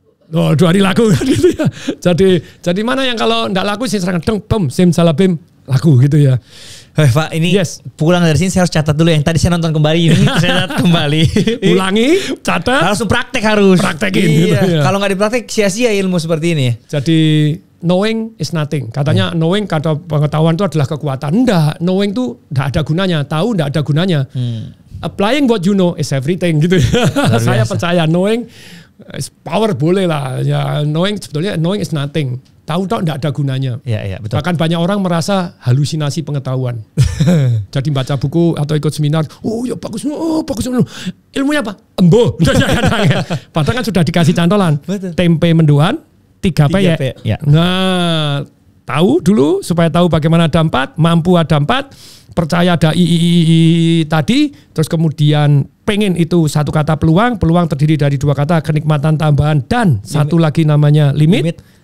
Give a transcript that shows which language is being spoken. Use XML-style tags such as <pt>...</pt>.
<id>2 hari laku kan gitu ya. Jadi mana yang kalau nggak laku, sih serangan deng, bom, sim salabim, laku gitu ya. Pak, ini pulang dari sini saya harus catat dulu yang tadi saya nonton kembali ini. Saya catat kembali. Ulangi, catat. Langsung praktekin. Iya. Gitu ya. Kalau nggak dipraktek sia-sia ilmu seperti ini. Jadi</id> <en>knowing is nothing.</en> <id>Katanya knowing, kata pengetahuan itu adalah kekuatan. Enggak, knowing itu enggak ada gunanya. Tahu enggak ada gunanya.</id> <en>Applying what you know is everything</en> <id>gitu. Saya percaya</id> <en>knowing is power</en> <id>boleh lah. Ya</id> <en>knowing</en> <id>sebetulnya</id> <en>knowing is nothing.</en> <id>Tahu enggak ada gunanya. Iya, betul. Bahkan banyak orang merasa halusinasi pengetahuan. Jadi baca buku atau ikut seminar, ya bagus, bagus. Ilmunya apa? Embo. Padahal kan sudah dikasih cantolan. Betul. Tempe mendoan, 3P ya. Nah, tahu dulu supaya tahu bagaimana ada 4, mampu ada 4, percaya ada I tadi, terus kemudian pengen itu satu kata peluang terdiri dari 2 kata kenikmatan tambahan dan satu lagi namanya limit.</id>